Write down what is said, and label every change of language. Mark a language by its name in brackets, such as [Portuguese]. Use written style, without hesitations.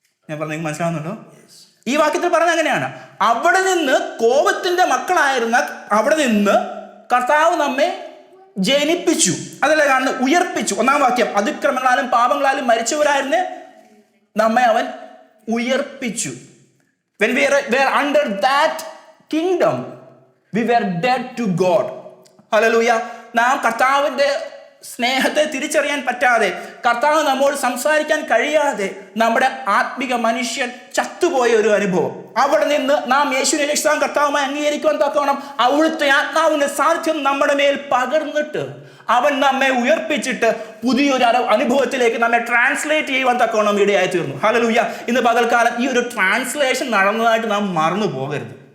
[Malayalam] ഞാൻ പറഞ്ഞ മനസ്സിലാവുന്നുണ്ടോ? ഈ വാക്യത്തിൽ പറഞ്ഞ അങ്ങനെയാണ്. അവിടെ നിന്ന് കോപത്തിന്റെ മക്കളായിരുന്ന അവിടെ നിന്ന് കർത്താവ് നമ്മെ ജനിപ്പിച്ചു. അതല്ലേ കാണുന്നത്? ഉയർപ്പിച്ചു. 1-ാം വാക്യം, അതിക്രമങ്ങളാലും പാപങ്ങളാലും മരിച്ചവരായിരുന്നേ നമ്മെ അവൻ ഉയർപ്പിച്ചു. [English] When we were under that kingdom, we were dead to God. Hallelujah. [Malayalam] നാം കർത്താവിന്റെ സ്നേഹത്തെ തിരിച്ചറിയാൻ പറ്റാതെ, കർത്താവ് നമ്മോട് സംസാരിക്കാൻ കഴിയാതെ നമ്മുടെ ആത്മിക മനുഷ്യൻ ചത്തുപോയ ഒരു അനുഭവം. അവിടെ നിന്ന് നാം യേശുവിനെ രക്ഷിതാവും കർത്താവുമായി അംഗീകരിക്കുവാൻ തക്കവണ്ണം അവിടുത്തെ ആത്മാവിന്റെ സാന്നിധ്യം നമ്മുടെ മേൽ പകർന്നിട്ട് അവൻ നമ്മെ ഉയർപ്പിച്ചിട്ട് പുതിയൊരു അനുഭവത്തിലേക്ക് നമ്മെ ട്രാൻസ്ലേറ്റ് ചെയ്യുവാൻ തക്കവണ്ണം ഇടയായി തീർന്നു. ഹല്ലേലൂയ. ഇന്ന് പകൽക്കാലം ഈ ഒരു ട്രാൻസ്ലേഷൻ നടന്നതായിട്ട് നാം മറന്നു പോകരുത്.